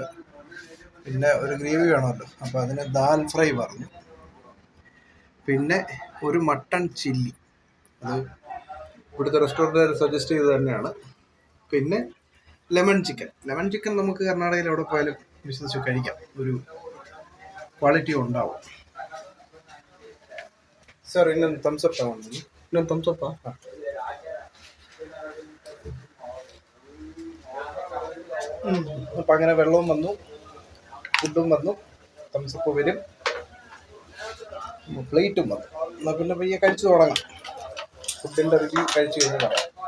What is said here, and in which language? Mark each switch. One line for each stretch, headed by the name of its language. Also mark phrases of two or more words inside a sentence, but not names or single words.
Malayalam: പിന്നെ ഒരു ഗ്രേവി വേണമല്ലോ, അപ്പോൾ അതിന് ദാൽ ഫ്രൈ പറഞ്ഞു. പിന്നെ ഒരു
English: mutton chilli,
Malayalam: അത് ഇവിടുത്തെ റെസ്റ്റോറൻറ്റുകാർ സജസ്റ്റ് ചെയ്ത് തന്നെയാണ്. പിന്നെ
English: lemon chicken
Malayalam: നമുക്ക് കർണാടകയിൽ എവിടെ പോയാലും വിശ്വസിച്ച് കഴിക്കാം. ഒരു ಕ್ವಾಲಿಟಿ ഉണ്ടാവും.
Kannada: ಸರ್ ಇನ್ನೊಂದು ಥಮ್ಸಪ್ ತಗೊಂಡಿದ್ದೀನಿ. ಇನ್ನೊಂದು ಥಮ್ಸಪ್ಪ? ಹಾಂ.
Malayalam: അപ്പം അങ്ങനെ വെള്ളവും വന്നു, ഫുഡും വന്നു, തംസപ്പ് വരും, പ്ലേറ്റും വന്നു. എന്നാൽ പിന്നെ പയ്യെ കഴിച്ചു തുടങ്ങാം. ഫുഡിൻ്റെ റിവ്യൂ കഴിച്ചു കഴിഞ്ഞ് പറയാം.